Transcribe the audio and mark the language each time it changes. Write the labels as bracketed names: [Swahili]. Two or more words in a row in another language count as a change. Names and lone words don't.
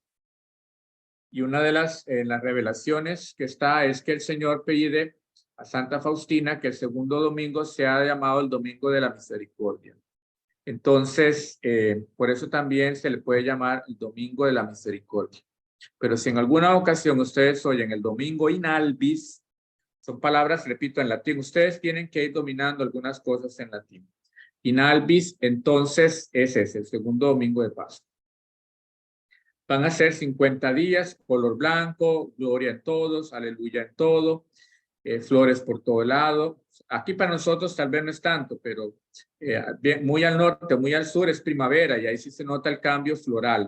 [Spanish] Y una de las revelaciones que está es que el Señor pide a Santa Faustina que el segundo domingo sea llamado el Domingo de la Misericordia. Entonces, por eso también se le puede llamar el Domingo de la Misericordia. Pero si en alguna ocasión ustedes oyen el Domingo [Latin] in albis, [Spanish] son palabras, repito, en latín. Ustedes tienen que ir dominando algunas cosas en latín. [Latin] In albis, [Spanish] entonces, ese es el segundo domingo de Pascua. Van a ser 50 días, color blanco, gloria en todos, aleluya en todo, flores por todo lado. Aquí para nosotros tal vez no es tanto, pero muy al norte, muy al sur es primavera y ahí sí se nota el cambio floral.